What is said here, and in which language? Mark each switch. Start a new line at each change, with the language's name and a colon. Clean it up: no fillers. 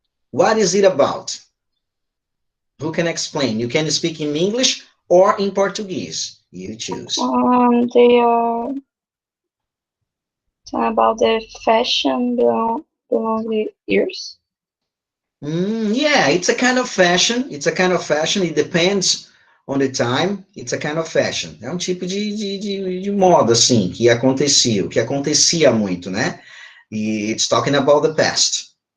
English: What is it about? Who can explain? You can speak in English or in Portuguese. You choose. They are about the fashion belong the years. Yeah, it's a kind of fashion. It's a kind of fashion. It depends on the time. It's a kind of fashion.
Portuguese: É um tipo de moda, assim, que acontecia muito, né?
English: E it's talking about the past.